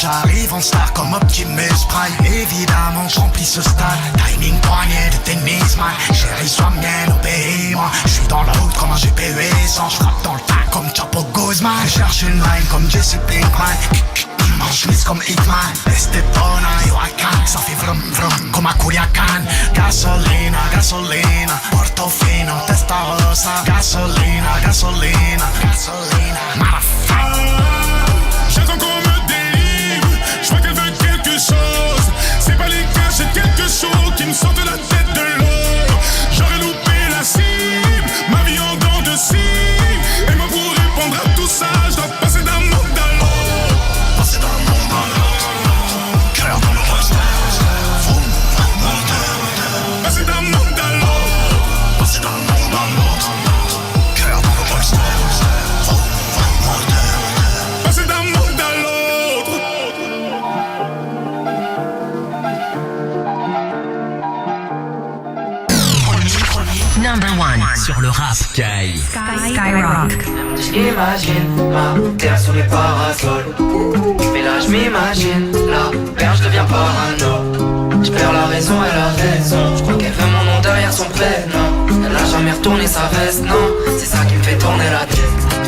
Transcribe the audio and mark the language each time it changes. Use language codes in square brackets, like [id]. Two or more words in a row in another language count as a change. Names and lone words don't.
[fr] J'arrive en star comme Optimus Prime. Évidemment, je remplis ce stade. Timing poignet de tennis, man. Chérie, sois mienne, obéis-moi. Je suis dans la route comme un GPU sans. Je frappe dans le tas comme Chapo Guzman. Je cherche une line comme Jesse Pinkman. En chemise comme Hitman. Estepona, [en] yo I can. [fr] Ça fait vrum vrum comme à Culiacan. Gasolina, gasolina. Portofino, Testarossa. Gasolina, gasolina. Gasolina, [en] motherfucker. [fr] J'attends qu'on me délivre. Je vois qu'elle veut quelque chose. C'est pas les gars, j'ai quelque chose qui me sort de la tête de l'eau. J'aurais loupé la cible, ma vie en dents de cible. Et moi pour répondre à tout ça, je dois passer d'un monde à l'autre. Passer d'un monde à l'autre. Cœur dans le reste. Passer d'un monde à l'autre. Passer d'un monde à l'autre. Cœur dans le reste. Passer d'un monde à l'autre. [en] Number one. [fr] Sur le rap. Skyrock. J'imagine ma terre sous les parasols. Mais là je m'imagine, la perche devient parano. Je perds la raison, elle a raison. Je crois qu'elle veut mon nom derrière son prénom. Elle a jamais retourné sa veste, non. C'est ça qui me fait tourner la tête.